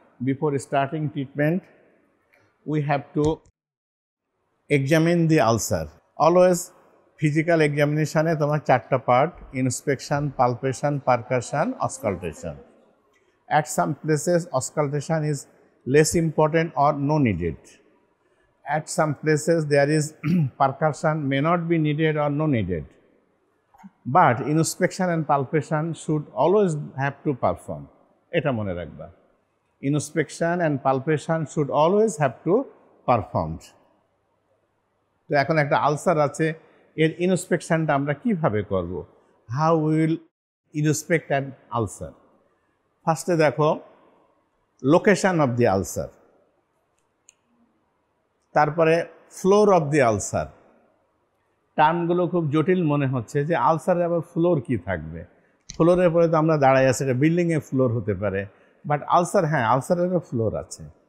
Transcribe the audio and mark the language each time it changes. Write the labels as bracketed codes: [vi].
[en] Before starting treatment, we have to examine the ulcer. [bn] Always physical এক্সামিনেশানে তোমার চারটা part: inspection, palpation, percussion, অস্কালটেশন। [en] At some places auscultation is less important or no needed. At some places there is percussion may not be needed or no needed, but inspection and palpation should always have to perform. [bn] এটা মনে রাখবা, [en] inspection and palpation should always have to performed. [bn] তো এখন একটা ulcer আছে, এর ইন্সপেকশনটা আমরা কিভাবে করব? [en] How we will inspect an ulcer? ফার্স্টে [bn] দেখো [en] location of the ulcer, [bn] তারপরে [en] Floor of the ulcer. [bn] টার্মগুলো খুব জটিল মনে হচ্ছে যে আলসারের আবার ফ্লোর কি থাকবে। ফ্লোরের পরে তো আমরা দাঁড়াই আছি, এটা বিল্ডিংয়ে ফ্লোর হতে পারে, বাট আলসার, হ্যাঁ আলসারেরও ফ্লোর আছে।